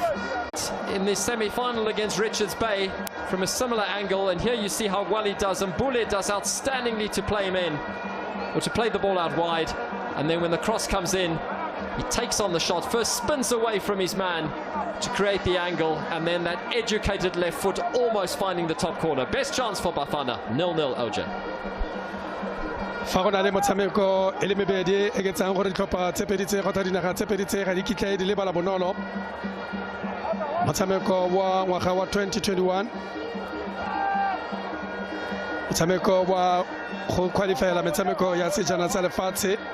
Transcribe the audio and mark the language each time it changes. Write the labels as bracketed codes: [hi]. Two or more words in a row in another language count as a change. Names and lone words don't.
[en] In the semi-final against Richards Bay from a similar angle, and here you see how well he does, and Mbule does outstandingly to play him in, or to play the ball out wide, and then when the cross comes in, he takes on the shot, first spins away from his man to create the angle, and then that educated left foot almost finding the top corner. Best chance for Bafana, 0-0 OJ. [tn] Fa gona le motshameko e le mebedi e getsang gore ditlhopha tse pedi tse kgotsa dinaga tse pedi tse ga di kitla di lebala bonolo. Motshameko wa ngwaga wa 2021, motshameko wa go qualifyela metshameko ya sejana sa lefatshe.